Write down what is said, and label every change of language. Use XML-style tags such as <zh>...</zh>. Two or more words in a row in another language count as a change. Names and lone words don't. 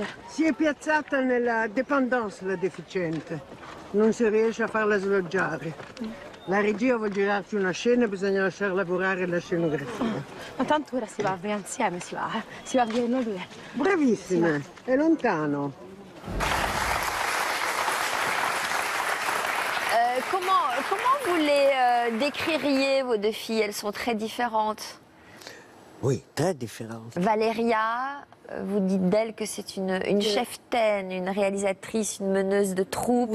<it>Si è piazzata nella dépendance la deficiente. Non si riesce a farla sloggiare. La regia vuol girarci una scena e bisogna lasciar lavorare la scenografia. Ma tanto ora si va via insieme, si va a vedere noi due. Bravissime, è lontano.</it> <fr>Comment vous les décririez, vos deux filles? Elles sont très différentes. Oui, très différente. Valéria, vous dites d'elle que c'est une cheftaine, une réalisatrice, une meneuse de troupe.</fr>